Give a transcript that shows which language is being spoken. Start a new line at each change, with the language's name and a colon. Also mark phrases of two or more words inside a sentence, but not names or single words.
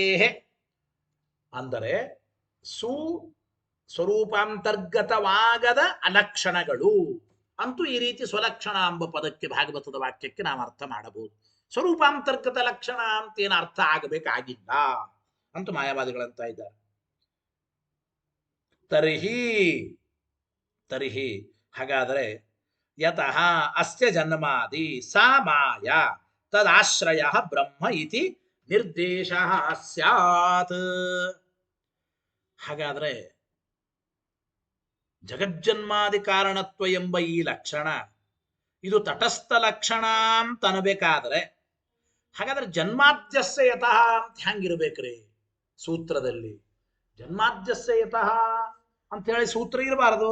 Kannada: ಅಂದರೆ ಸ್ವರೂಪಾಂತರ್ಗತವಾಗದ ಅಲಕ್ಷಣಗಳು ಅಂತೂ ಈ ರೀತಿ ಸ್ವಲಕ್ಷಣ ಎಂಬ ಪದಕ್ಕೆ ಭಾಗವತದ ವಾಕ್ಯಕ್ಕೆ ನಾವು ಅರ್ಥ ಮಾಡಬಹುದು. ಸ್ವರೂಪಾಂತರ್ಗತ ಲಕ್ಷಣ ಅಂತ ಏನು ಅರ್ಥ ಆಗಬೇಕಾಗಿಲ್ಲ ಅಂತ ಮಾಯಾವಾದಿಗಳಂತ ಇದ್ದಾರೆ.
Sanskrit: ತರ್ಹಿ ಹಾಗಾದರೆ ಯತಃ ಅಸ್ಯ ಜನ್ಮಾದಿ ಸಾ ಮಾಯಾ ತದಾಶ್ರಯ ಬ್ರಹ್ಮ ಇತಿ ನಿರ್ದೇಶ ಸ್ಯಾತ್.
Kannada: ಹಾಗಾದ್ರೆ ಜಗಜ್ಜನ್ಮಾದಿ ಕಾರಣತ್ವ ಎಂಬ ಈ ಲಕ್ಷಣ ಇದು ತಟಸ್ಥ ಲಕ್ಷಣ ಅಂತ ಅನ್ಬೇಕಾದ್ರೆ ಹಾಗಾದ್ರೆ
Sanskrit: ಜನ್ಮಾದ್ಯಸ್ಯ ಯತಃ
Kannada: ಅಂತ ಹೆಂಗಿರ್ಬೇಕ್ರಿ? ಸೂತ್ರದಲ್ಲಿ
Sanskrit: ಜನ್ಮಾದ್ಯಸ್ಯ ಯತಃ
Kannada: ಅಂತ ಹೇಳಿ ಸೂತ್ರ ಇರಬಾರದು.